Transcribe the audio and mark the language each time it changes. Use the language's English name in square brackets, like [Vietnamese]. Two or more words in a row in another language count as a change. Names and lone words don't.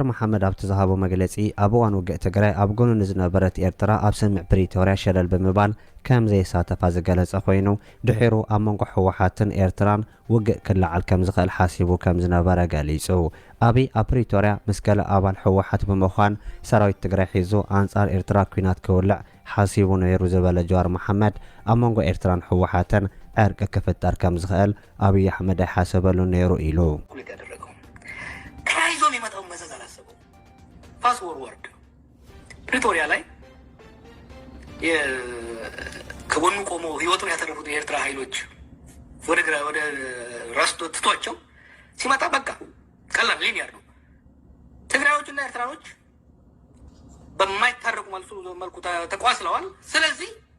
[Tigrinya] መሐመድ ኣብቲ ዝሃቦ መግለጺ ኣብ እዋን ውግእ ትግራይ ኣብ ጎኑ ንዝነበረት ኤርትራ ኣብ ስምዕ ፕሪቶርያ ሸለል ብምባል ከም ዘይሳተፋ ዝገለጸ ኮይኑ ድሒሩ ኣብ መንጎ ሕወሓትን ኤርትራን ውግእ ክለዓል ከም ዝኽእል ሓሲቡ ከም ዝነበረ ገሊጹ። ኣብይ ኣብ ፕሪቶርያ ምስ ገለ ኣባል ሕወሓት ብምዃን ሰራዊት ትግራይ ሒዙ ኣንጻር ኤርትራ ኩናት ክውልዕ ሓሲቡ ነይሩ ዝበለ ጆሃር መሐመድ ኣብ መንጎ ኤርትራን ሕወሓትን ዕርቂ ክፍጠር ከም ዝኽእል ኣብይ ኣሕመድ ኣይሓሰበሉ ነይሩ ኢሉ። [Amharic] ተያይዞ የሚመጣው መዘዝ አላሰበው። [English] fast forward [Amharic] ፕሪቶሪያ ላይ ከጎኑ ቆሞ ህይወቱን ያተረፉት የኤርትራ ኃይሎች ወደ ራስቶ ትቷቸው ሲመጣ በቃ ቀላል ሊኒየር ነው። ትግራዮችና ኤርትራኖች በማይታረቁ መልኩ ተቋስለዋል። ስለዚህ